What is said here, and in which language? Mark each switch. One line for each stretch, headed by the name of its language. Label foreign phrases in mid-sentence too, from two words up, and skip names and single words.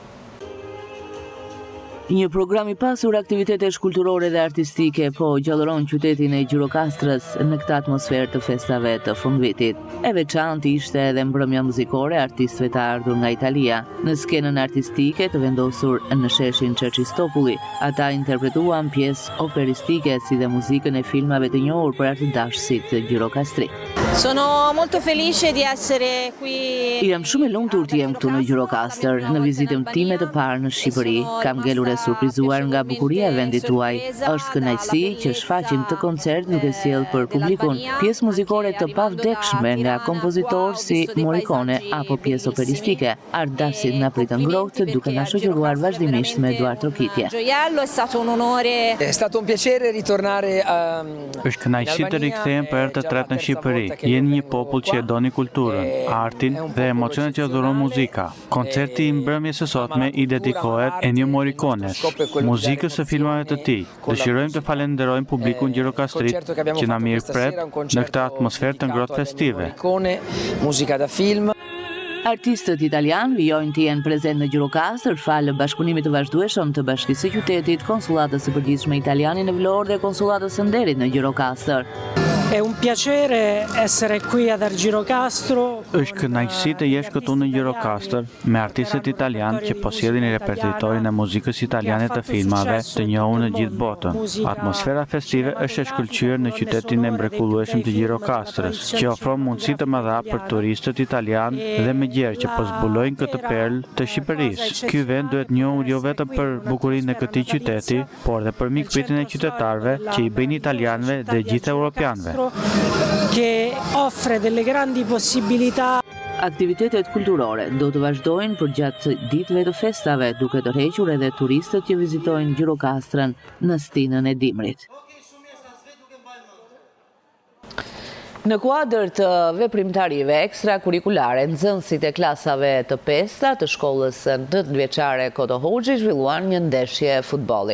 Albanian: Një program i pasur aktivitetesh kulturore dhe artistike po gjallëron qytetin e Gjirokastrës në këtë atmosferë të festave të fundvitit. E veçantë ishte edhe mbrëmja muzikore artistëve të ardhur nga Italia. Në skenën artistike të vendosur në sheshin Çerçistopulli, ata interpretuan pjesë operistike si dhe muzikën e filmave të njohur për artëdashësit gjirokastrik.
Italian: Sono molto felice di essere qui.
Albanian: Jam shumë e lumtur të jem këtu në Gjirokastër, në vizitën time të parë në Shqipëri. Kam ngelur e surprizuar nga bukuria e vendit tuaj. Është kënaqësi që shfaqim të koncert duke sjell për publikun pjesë muzikore të pavdekshme nga kompozitorë si Morricone apo pjesë operistike. Artdashësit na pritën ngrohtë duke na shoqëruar vazhdimisht me Eduard Trokitje.
Italian: Gioiello, è stato un onore. È stato un piacere ritornare a.
Albanian: Është kënaqësi të rikthehen për herë të tretë në Shqipëri. Jeni një popull që e doni kulturën, artin dhe emocionet që dhuron muzika. Koncerti i mbrëmjes së sotme i dedikohet Ennio Morricones, muzikës së filmave të tij. Dëshirojmë të falenderojmë publikun gjirokastrit që na mirëpret në këtë atmosferë të ngrohtë festive.
Italian: Muzika da film.
Albanian: Artistët italian vijojnë të jenë prezent në Gjirokastër falë bashkëpunimit të vazhdueshëm të Bashkisë së Qytetit, Konsullatës së Përgjithshme Italiane në Vlorë dhe Konsullatës së Nderit në Gjirokastër.
Italian: È un piacere essere qui ad Argirocastro.
Albanian: Është kënaqësi të jesh këtu në Gjirokastër me artistët italianë që posjedhin repertoritorin e muzikës italiane të filmave të njohur në gjithë botën. Atmosfera festive është e shkëlqyer në qytetin e mrekullueshëm të Gjirokastrës, që ofron mundësi të mëdha për turistët italianë dhe me gjerë që po zbulojnë këtë perlë të Shqipërisë. Ky vend duhet njohur jo vetëm për bukurinë e këtij qyteti, por dhe për mikpritjen e qytetarëve që i bëjnë italianëve dhe gjithë europianëve.
Italian: Che offre delle grandi possibilità.
Albanian: Aktivitetet kulturore do të vazhdojnë për gjatë ditëve të festave, duke tërhequr edhe turistët që vizitojnë Gjirokastrën në stinën e dimrit. Në kuadër të veprimtarive ekstrakurrikulare, nxënësit e klasave të 5 të shkollës 9-vjeçare Koto Hoxhi zhvilluan një ndeshje futbolli.